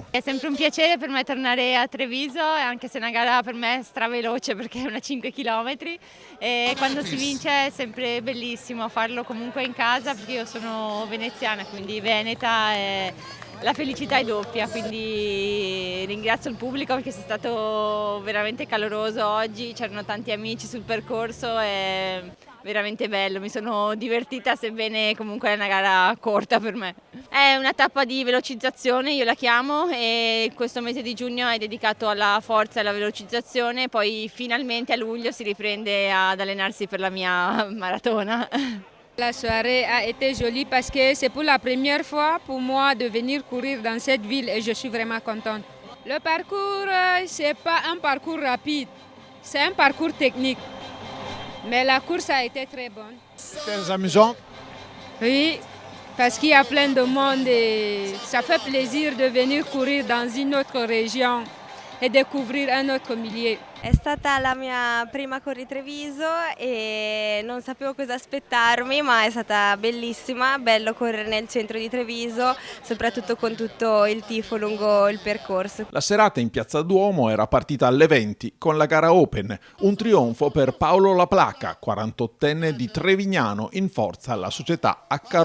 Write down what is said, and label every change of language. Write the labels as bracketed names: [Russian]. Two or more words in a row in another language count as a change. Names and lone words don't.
[Italian] È sempre un piacere per me tornare a Treviso, anche se è una gara per me straveloce perché è una 5 km e quando si vince è sempre bellissimo farlo comunque in casa, perché io sono veneziana, quindi veneta, e la felicità è doppia, quindi ringrazio il pubblico perché è stato veramente caloroso oggi, c'erano tanti amici sul percorso e veramente bello, mi sono divertita, sebbene comunque è una gara corta per me. È una tappa di velocizzazione, io la chiamo, e questo mese di giugno è dedicato alla forza e alla velocizzazione, poi finalmente a luglio si riprende ad allenarsi per la mia maratona. [French] La soirée a été jolie parce que c'est pour la première fois pour moi de venir courir dans cette ville et je suis vraiment contente. Le parcours, c'est pas un parcours rapide, c'est un parcours technique. Mais la course a été très bonne. C'est amusant. Oui, parce qu'il y a plein de monde et ça fait plaisir de venir courir dans une autre région e découvrir un autre milieu. [Italian] È stata la mia prima Corri Treviso e non sapevo cosa aspettarmi, ma è stata bellissima, bello correre nel centro di Treviso, soprattutto con tutto il tifo lungo il percorso. La serata in Piazza Duomo era partita alle 20 con la gara Open, un trionfo per Paolo Laplaca, 48enne di Trevignano, in forza alla società H.